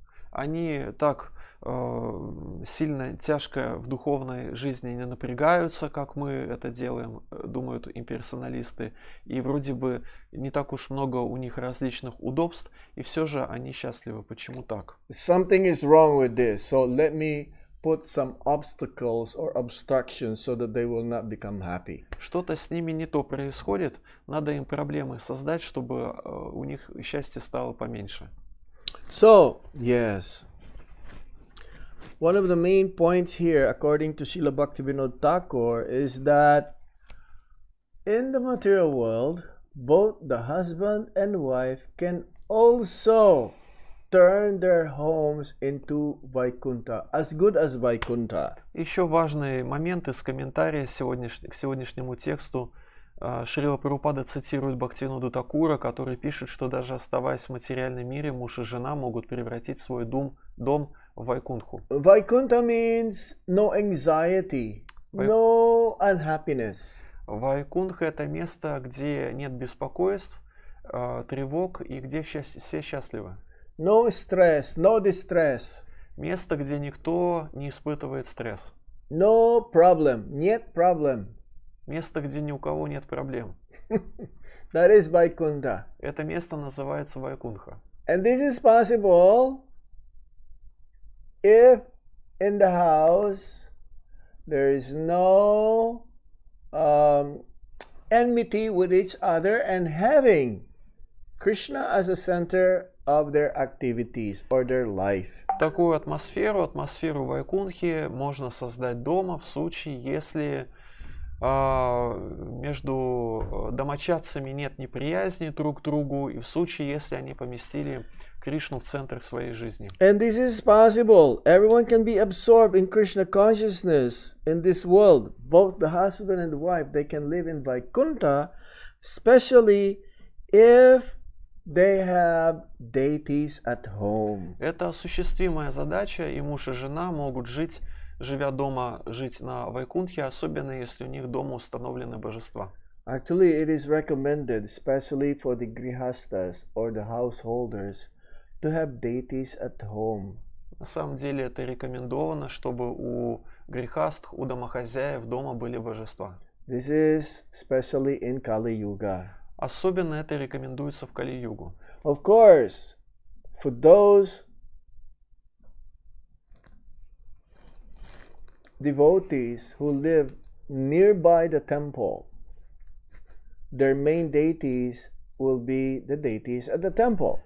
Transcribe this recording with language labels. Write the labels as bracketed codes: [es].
[ru] Они так сильно, тяжко в духовной жизни не напрягаются, как мы это делаем, думают имперсоналисты. И вроде бы не так уж много у них различных удобств, и все же они счастливы. Почему так? [en] Something is wrong with this, so let me put some obstacles or obstructions so that they will not become happy. [ru] Что-то с ними не то происходит, надо им проблемы создать, чтобы у них счастье стало поменьше. [en] So, yes. One of the main points here, according to Srila Bhaktivinoda Thakur, is that in the material world, both the husband and wife can also turn their homes into Vaikuntha, as good as Vaikuntha. [ru] Еще важный момент из комментария к сегодняшнему тексту. Шрила Прабхупада цитирует Бхактивиноду Такура, который пишет, что даже оставаясь в материальном мире, муж и жена могут превратить свой дом в Вайкунтху. [en] Vaikuntha means no anxiety, no unhappiness. [ru] Вайкунтха — это место, где нет беспокойств, тревог и где все счастливы. [en] No stress, no distress. [ru] Место, где никто не испытывает стресс. [en] No problem, [ru] нет проблем. Место, где ни у кого нет проблем. [en] That is Vaikuntha. [ru] Это место называется Вайкунтха. [en] And this is possible if in the house there is no enmity with each other and having Krishna as a center of their activities or their life. [ru] Такую атмосферу Вайкунтхи можно создать дома в случае, если между домочадцами нет неприязни друг к другу, и в случае, если они поместили Кришну в центр своей жизни. [en] And this is possible. Everyone can be absorbed in Krishna consciousness in this world. Both the husband and the wife, they can live in Vaikuntha, especially if they have deities at home. [ru] Это осуществимая задача, и муж и жена могут жить на Вайкунтхе, особенно если у них дома установлены божества. [en] Actually, it is recommended, especially for the grihastas or the householders, to have deities at home. [ru] На самом деле это рекомендовано, чтобы у грехастх, у домохозяев дома были божества. [en] This is especially in Kali Yuga. [ru] Особенно это рекомендуется в Кали-югу. [en] Of course, for those devotees who live nearby the temple, their main deities will be the deities at the temple.